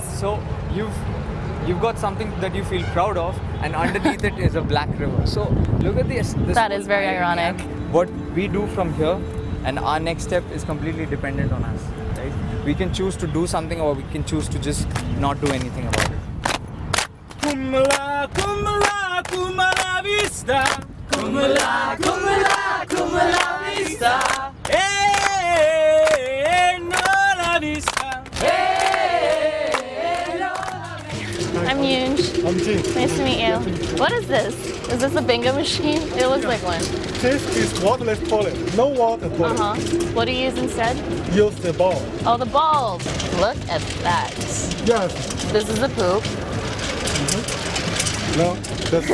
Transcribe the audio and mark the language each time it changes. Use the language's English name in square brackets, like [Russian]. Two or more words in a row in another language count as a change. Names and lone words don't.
[English] So you've got something that you feel proud of, and underneath it is a black river. So look at this. That is very ironic. What we do from here, and our next step is completely dependent on us. Right? We can choose to do something, or we can choose to just not do anything about it. Kumala, kumala, kumala vista. Kumala, kumala, kumala vista. Hey, no la vista. Hey, no la vista. I'm Yunj. I'm Jin. Nice to meet you. What is this? Is this a bingo machine? It looks like one. This is waterless toilet. No water toilet. What do you use instead? Use the ball. Oh, the balls. Look at that. Yes. This is the poop. No. That's